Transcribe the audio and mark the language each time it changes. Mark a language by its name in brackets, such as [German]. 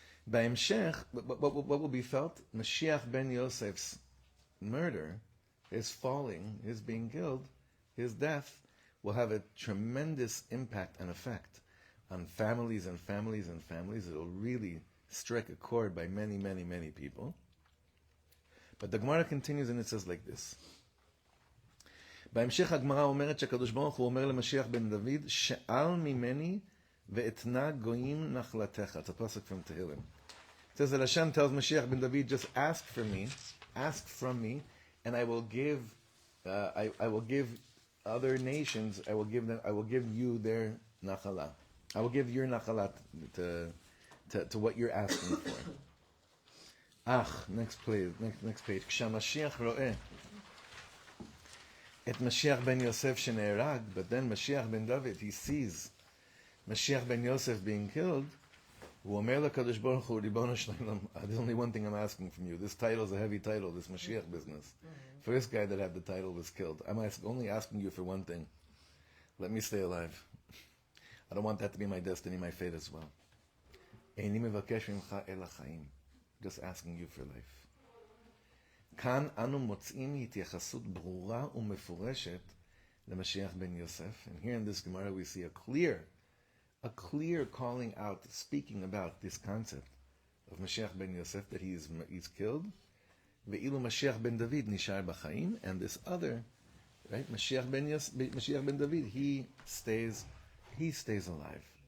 [Hebrew] Ba'emshech, [English] what will be felt? Mashiach ben Yosef's murder, his falling, his being killed, his death, will have a tremendous impact and effect on families and families and families. It'll really strike a chord by many, many, many people. But the Gemara continues and it says like this. [Hebrew] בהמשך הגמרא אומרת שהקדוש ברוך הוא אומר למשיח בן דוד, שאל ממני ואתנה גויים נחלתך. [English] It's a pasuk from Tehillim. It says that Hashem tells Mashiach ben David, just ask from me, and I will give, I will give other nations, I will give you their nachala. I will give your nachala to what you're asking for. Next page. [Hebrew] כשהמשיח רואה את משיח ben Yosef שנהרג, [English] but then Mashiach ben David, he sees Mashiach ben Yosef being killed, [Hebrew] הוא אומר לקדוש ברוך הוא, ריבונו של עולם, [English] there's only one thing I'm asking from you. This title is a heavy title, this Mashiach business. For this guy that had the title was killed. I'm only asking you for one thing. Let me stay alive. I don't want that to be my destiny, my fate as well. [Hebrew] איני מבקש ממך אלא חיים. [English] Just asking you for life. [Hebrew] כאן אנו מוצאים התייחסות ברורה ומפורשת למשיח בן יוסף. [English] And here in this Gemara we see a clear calling out, speaking about this concept of Mashiach ben Yosef, that he's killed. [Hebrew] Ve'ilu Mashiach ben David nishar b'chaim, [English] and this other, right, Mashiach ben David, he stays alive.